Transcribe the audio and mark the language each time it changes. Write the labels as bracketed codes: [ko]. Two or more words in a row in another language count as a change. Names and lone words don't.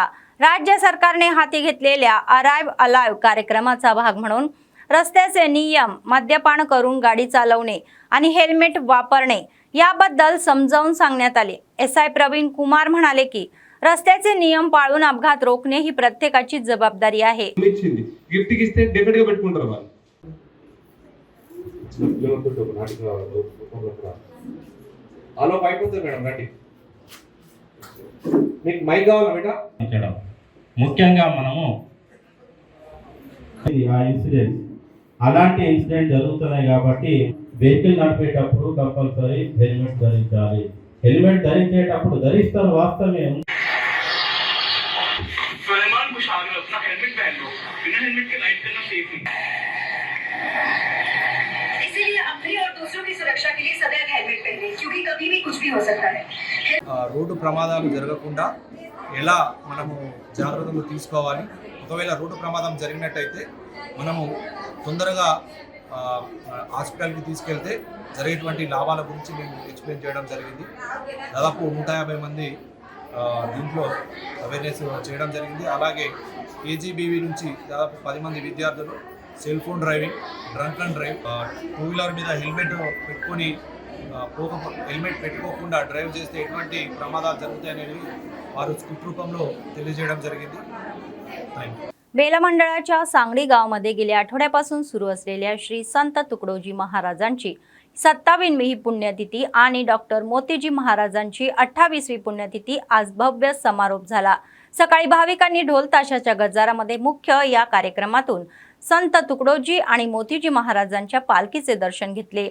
[mr] राज्य सरकारने हाती घेतलेल्या अराइव अलाइव कार्यक्रमाचा भाग म्हणून रस्त्याचे नियम, मद्यपान करून गाडी चालवणे आणि हेल्मेट वापरणे याबद्दल समजावून सांगण्यात आले। एसआय प्रवीण कुमार म्हणाले की रस्त्याचे नियम पाळून अपघात रोखणे ही प्रत्येकाची जबाबदारी आहे। [te] ముఖ్యంగా మనము ఆ ఇన్సిడెంట్ అలాంటి ఇన్సిడెంట్ జరుగుతున్నాయి కాబట్టి వెహికల్ నడిపేటప్పుడు [en] compulsory helmet [te] ధరించాలి। హెల్మెట్ ధరించేటప్పుడు ధరిస్తారు వాస్తవమే। [hi] इसीलिए अपनी और दूसरों की सुरक्षा के लिए सदैव हेलमेट पहनें, क्योंकि कभी भी कुछ भी हो सकता है। [te] రోడ్డు ప్రమాదాలు జరగకుండా ఎలా మనము జాగ్రత్తలు తీసుకోవాలి, ఒకవేళ రోడ్డు ప్రమాదం జరిగినట్టయితే మనము తొందరగా హాస్పిటల్కి తీసుకెళ్తే జరిగేటువంటి లాభాల గురించి నేను ఎక్స్ప్లెయిన్ చేయడం జరిగింది। దాదాపు 150 మంది దీంట్లో అవేర్నెస్ చేయడం జరిగింది। అలాగే కేజీబీవీ నుంచి దాదాపు 10 మంది విద్యార్థులు [en] cell phone driving, drunk and drive, two wheeler [te] మీద హెల్మెట్ పెట్టుకొని హెల్మెట్ పెట్టుకోకుండా డ్రైవ్ చేస్తే ఎటువంటి प्रमादाలు జరుగుతాయనేది వారు స్క్రిప్ట్ రూపంలో తెలియజేయడం జరిగింది। [mr] बेला मंडळाच्या सांगडी गावामध्ये गेल्या आठवड्यापासून सुरू असलेल्या श्री संत तुकडोजी महाराजांची 27वी पुण्यतिथी आणि डॉक्टर मोतीजी महाराजांची 28वी पुण्यतिथी आज भव्य समारोप झाला। सकाळी भाविकांनी ढोल ताशाच्या गजरामध्ये मुख्य या कार्यक्रमातून संत तुकडोजी आणि मोतीजी महाराजांच्या पालखीचे दर्शन घेतले।